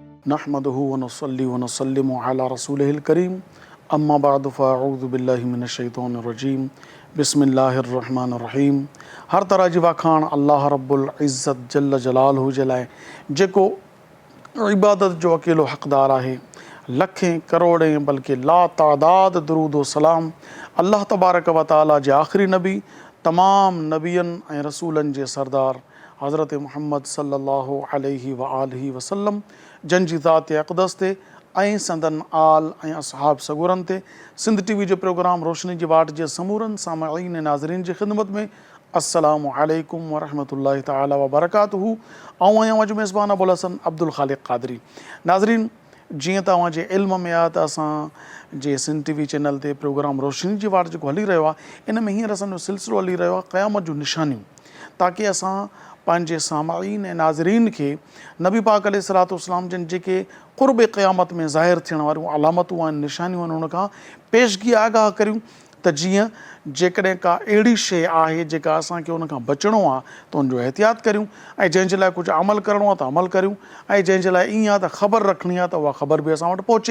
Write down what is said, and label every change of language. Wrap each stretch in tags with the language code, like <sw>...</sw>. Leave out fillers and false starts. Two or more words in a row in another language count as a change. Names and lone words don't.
<ar>نحمده ونصلي ونسلم على رسوله الكريم اما بعد فاعوذ باللہ من الشیطان الرجیم بسم اللہ الرحمن الرحیم.</ar> <sd>ہر طرح جی واکھاڻ اللہ رب العزت</sd> <ar>جل جلالہ</ar> <sd>जे लाइ जेको इबादत जो अकेलो हक़दार आहे. लखें करोड़ें बल्कि ला तादाद दरूद व सलाम अल्लाह तबारक व ताला जे आख़िरी नबी तमाम नबियनि ऐं रसूलनि जे सरदार हज़रत मुहम्मद</sd> <ar>صلى الله عليه وآله وسلم</ar> <sd>जन जी ज़ात अक़दस ते ऐं संदन आल ऐं असहाब सगुरनि ते सिंध टीवी जो प्रोग्राम रोशनी जी वाट जे समूरनि सामाईन ऐं नाज़रीन जी ख़िदमत में</sd> <ar>السلام عليكم ورحمة الله تعالى وبركاته.</ar> <sd>आऊं आहियां अॼु मेज़बान अबुल हसन अब्दुल ख़ालिक़ क़ादरी. नाज़रीन, जीअं तव्हांजे इल्म में आहे त असां जे सिंध टीवी चैनल ते प्रोग्राम रोशनी जी वाट जेको हली रहियो आहे, इन में हींअर असांजो सिलसिलो हली रहियो आहे क़यामत जूं निशानियूं, ताकी असां पंहिंजे सामाईन ऐं नाज़रीन खे नबी पाक</sd> <ar>عليه الصلاة والسلام</ar> <sd>जिन जेके क़ुर्ब क़यामत में ज़ाहिर थियण वारियूं अलामतूं आहिनि, निशानियूं आहिनि, उन खां पेशगी आगाह करियूं त जीअं जेकॾहिं का अहिड़ी शइ आहे जेका असांखे उन खां बचिणो आहे त उनजो एहतियात करियूं, ऐं जंहिंजे लाइ कुझु अमल करिणो आहे त अमल करियूं, ऐं जंहिंजे लाइ ईअं आहे त ख़बर रखणी आहे त उहा ख़बर बि असां वटि पहुचे.</sd>